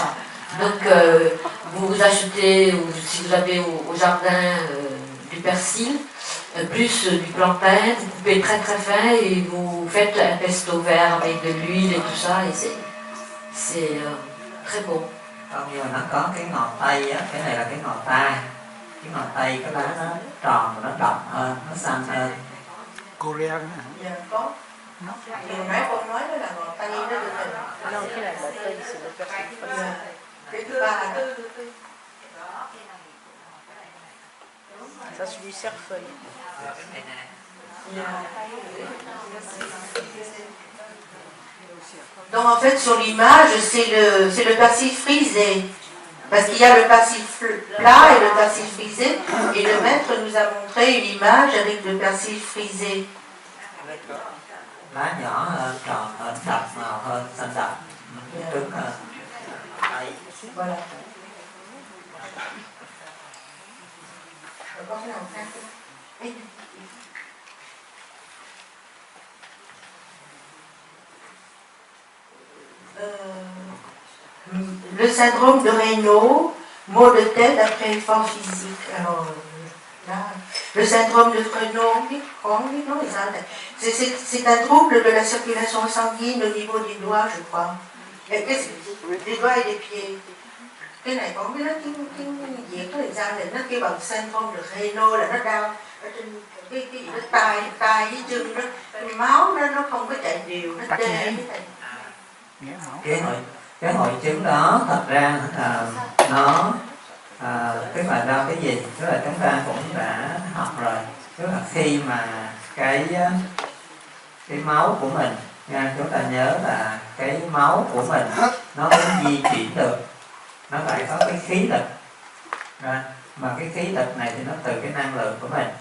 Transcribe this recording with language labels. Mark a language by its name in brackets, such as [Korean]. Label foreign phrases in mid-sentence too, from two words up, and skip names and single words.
[French] Donc vous achetez, ou si vous avez au jardin du persil, plus du plantain, vous coupez très très fin et vous faites un pesto vert avec de l'huile et tout ça, et c'est très bon. [Vietnamese] Nhưng mà nó có cái ngò tây á, cái này là cái ngò tai. Cái ngò tây cái lá nó tròn và nó đậm hơn, nó xanh hơn. [French] Coréen. [Vietnamese] Dạ có. Điều nãy con nói đó là ngò tây đó được rồi. Non, cái này là tây, [French] c'est le persil. [Vietnamese] Cái thứ ba là [French] Ça, c'est du cerfeuil. Donc en fait sur l'image c'est le persil frisé. Parce qu'il y a le persil plat et le persil frisé. Et le maître nous a montré une image avec le persil frisé. [Vietnamese] Lá nhỏ hơn, tròn hơn, đậm màu hơn, xanh đậm, trứng hơn. Đây. Voilà. Có cái nào khác không? [French] Le syndrome de Raynaud, maux de tête après effort physique. Alors là, le syndrome de Raynaud, c'est un trouble de la circulation sanguine au niveau des doigts, je crois. Des doigts et des pieds. [Vietnamese] Cái này con biết nó tiếng Việt nó làm sao thì nó kêu bằng [French] syndrome de Raynaud [Vietnamese] là nó đau ở trên cái nó tay với chân đó, cái máu nó không có chạy đều, nó tê. Cái hội chứng đó thật ra nó tức là do cái gì, tức là chúng ta cũng đã học rồi, tức là khi mà cái máu của mình nha, chúng ta nhớ là cái máu của mình nó mới di chuyển được, nó phải có cái khí lực mà cái khí lực này thì nó từ cái năng lượng của mình.